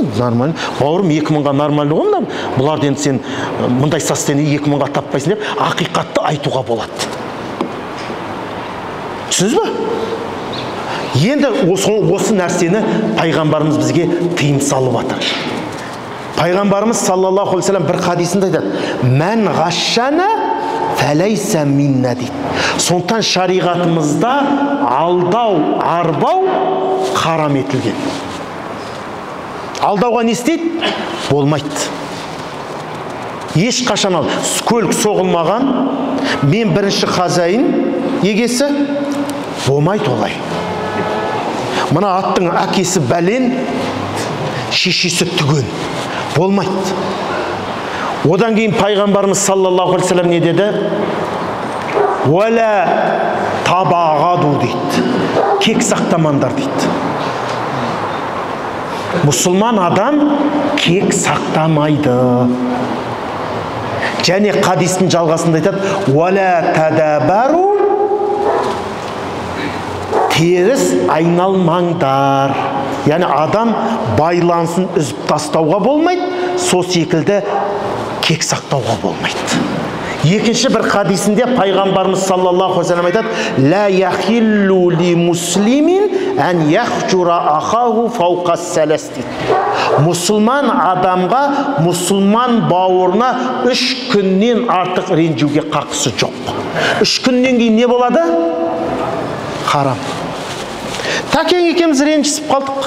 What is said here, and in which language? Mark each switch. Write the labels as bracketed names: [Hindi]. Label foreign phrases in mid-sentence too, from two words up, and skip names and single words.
[Kazakh] Бауырым 2000-ға нормально ғой. Бұларды енді сен мұндай состояние 2000-ға таппайсың деп, ақиқатты айтуға болады. Түсініз ба? Енді осы нәрсені пайғамбарымыз бізге тыйым салып жатыр. Пайғамбарымыз [Arabic] صلى الله عليه وسلم [Kazakh] бір хадисінде айтады, [Arabic] من غشنا فليس منا [Kazakh] дейді. Сондықтан шариғатымызда алдау, арбау харам етілген. Алдауға не істейді? Болмайды. Ешқашан көлік соғылмаған, мен бірінші хазайын егесі, болмайды олай. Мына аттың әкесі бәлен, шешесі түген. Болмайды. Одан кейін пайғамбарымыз [Arabic] صلى الله عليه وسلم [Kazakh] не деді? [Arabic] ولا تباغضوا дейді. [Kazakh] Кек сақтамаңдар дейді. Мұсылман адам кек сақтамайды. Және хадистің жалғасында айтады, [Arabic] ولا تدابروا, [Kazakh] теріс айналмаңдар. Яғни адам байлансын үзіп тастауға болмайды, сол секілді кек сақтауға болмайды. Екінші бір хадисінде пайғамбарымыз [Arabic] صلى الله عليه وسلم [Kazakh] айтады: [Arabic] «لا يحل لمسلم أن يهجر أخاه فوق ثلاث» [Kazakh] дейді. Мұсылман адамға, мұсылман бауырына 3 күннен артық ренжуге қақысы жоқ. 3 күннен кейін не болады? Харам. Тәкең екеуміз ренжісіп қалдық.